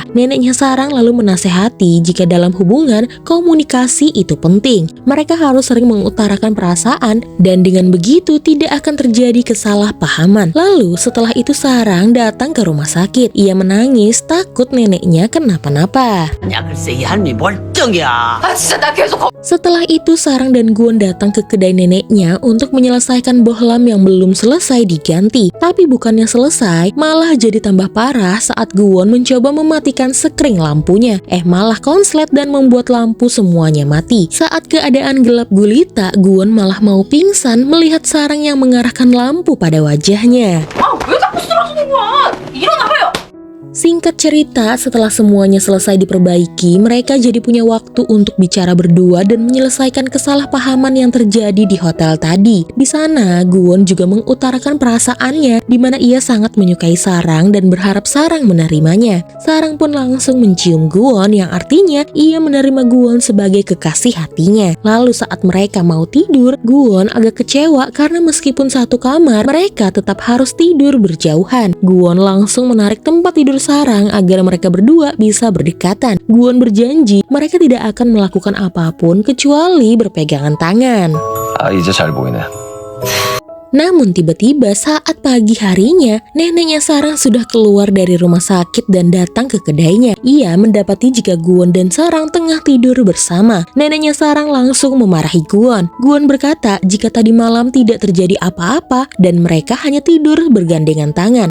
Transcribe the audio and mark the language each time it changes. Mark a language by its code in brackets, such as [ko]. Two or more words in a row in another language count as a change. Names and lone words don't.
[id] Neneknya Sarang lalu menasehati jika dalam hubungan komunikasi itu penting. Mereka harus sering mengutarakan perasaan dan dengan begitu tidak akan terjadi kesalahpahaman. Lalu setelah itu Sarang datang ke rumah sakit. Ia menangis takut neneknya kenapa-napa. [ko] 야 글쎄 이 할미 멀쩡이야. 아 진짜 나 계속 [id] Setelah itu Sarang dan Guwon datang ke kedai neneknya untuk menyelesaikan bohlam yang belum selesai diganti. Tapi bukannya selesai, malah jadi tambah parah saat Guwon mencoba mematikan sekring lampunya. Malah konslet dan membuat lampu semuanya mati. Saat keadaan gelap gulita, Guwon malah mau pingsan melihat Sarang yang mengarahkan lampu pada wajahnya. [ko] 왜 자꾸 쓰러지는 거야? 일어나봐요. [id] Singkat cerita, setelah semuanya selesai diperbaiki, mereka jadi punya waktu untuk bicara berdua dan menyelesaikan kesalahpahaman yang terjadi di hotel tadi. Di sana, Guwon juga mengutarakan perasaannya, di mana ia sangat menyukai Sarang dan berharap Sarang menerimanya. Sarang pun langsung mencium Guwon, yang artinya ia menerima Guwon sebagai kekasih hatinya. Lalu saat mereka mau tidur, Guwon agak kecewa karena meskipun satu kamar, mereka tetap harus tidur berjauhan. Guwon langsung menarik tempat tidur Sarang agar mereka berdua bisa berdekatan. Guwon berjanji mereka tidak akan melakukan apapun kecuali berpegangan tangan. [ko] 아 이제 잘 보이네. [id] Namun tiba-tiba saat pagi harinya, neneknya Sarang sudah keluar dari rumah sakit dan datang ke kedainya. Ia mendapati jika Guwon dan Sarang tengah tidur bersama. Neneknya Sarang langsung memarahi Guwon. Guwon berkata jika tadi malam tidak terjadi apa-apa dan mereka hanya tidur bergandengan tangan.